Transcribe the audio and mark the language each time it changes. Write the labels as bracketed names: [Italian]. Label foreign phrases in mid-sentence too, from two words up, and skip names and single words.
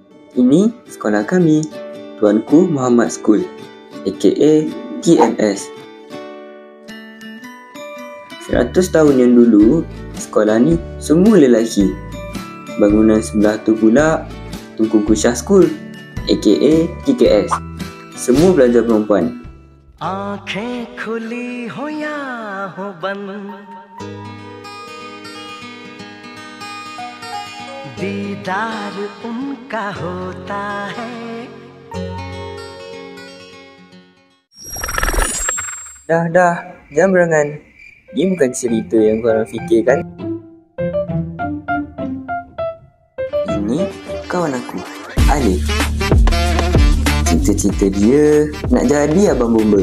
[Malay] Ini sekolah kami, Tuanku Muhammad School, aka TMS. 100 tahun yang dulu, sekolah ni semua lelaki. Bangunan sebelah tu pula, Tunku Syah School, aka TKS. Semua belajar perempuan. [Hindi] आँखें खुली हो या हो बंद, दीदार उनका होता है. [Malay] Dah, jangan berangan. Ini bukan cerita yang korang fikirkan. Ini kawan aku, Alif. Cita-cita dia nak jadi abang bomba.